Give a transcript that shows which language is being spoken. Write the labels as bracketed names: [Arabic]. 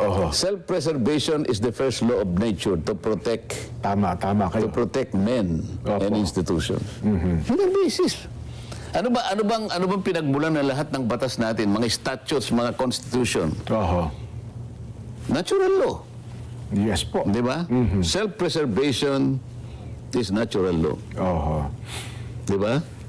[English] Self-preservation is the first law of nature to protect [Filipino] Tama kayo. [English] to protect men and institutions. [Filipino] Yun ang basis. Ano bang pinagmulan ng lahat ng batas natin, mga statutes, mga constitution? [English] Natural law, Yes po. [Filipino] di ba? [English] Self-preservation is natural law, [Filipino] di ba?